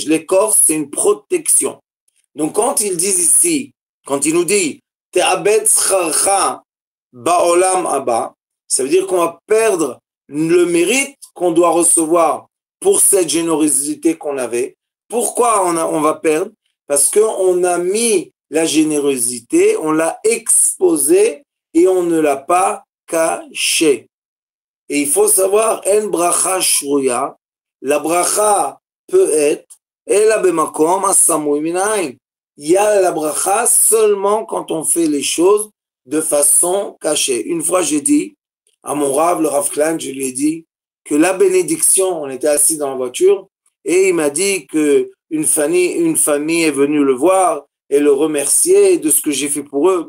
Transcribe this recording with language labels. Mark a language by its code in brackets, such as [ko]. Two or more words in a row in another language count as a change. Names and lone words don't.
[fr] L'écorce, c'est une protection. Donc, quand ils disent ici, quand il nous dit [he] תאבד שכרך בעולם הבא, [fr] ça veut dire qu'on va perdre le mérite qu'on doit recevoir pour cette générosité qu'on avait. Pourquoi on va perdre? Parce qu'on a mis la générosité, on l'a exposée et on ne l'a pas cachée. Et il faut savoir, [he] אין ברכה שרויה, [fr] la bracha peut être, [he] אלא במקום הסמוי מן העין. [fr] Il y a la bracha seulement quand on fait les choses de façon cachée. Une fois, j'ai dit à mon Rav, le Rav Klein, je lui ai dit que la bénédiction, on était assis dans la voiture, et il m'a dit que une famille est venue le voir et le remercier de ce que j'ai fait pour eux.